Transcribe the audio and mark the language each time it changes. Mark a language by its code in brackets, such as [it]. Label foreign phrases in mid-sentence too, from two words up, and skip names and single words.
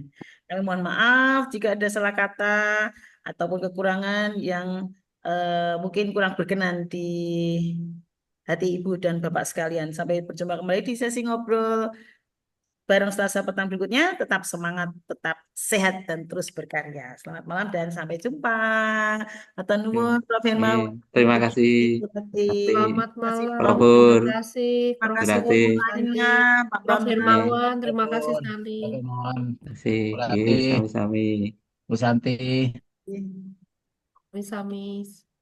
[id] Kami mohon maaf jika ada salah kata ataupun kekurangan yang mungkin kurang berkenan di hati Ibu dan Bapak sekalian. Sampai berjumpa kembali di sesi ngobrol bareng Selasa petang berikutnya. Tetap semangat, tetap sehat, dan terus berkarya. Selamat malam dan sampai jumpa. [jv] Matur nuwun, [id] Prof. Hermawan. Terima kasih. Selamat malam. Prof. Pur. Terima kasih Terima Prof. kasih Bu Ratih. Santi, lainnya, Pak Prof. Bambang. Hermawan. Terima kasih sekali. Terima kasih. Bu Ratih, [jv] Sami-sami. [id] Bu Santi. [jv] Sami-sami. [id] Sampai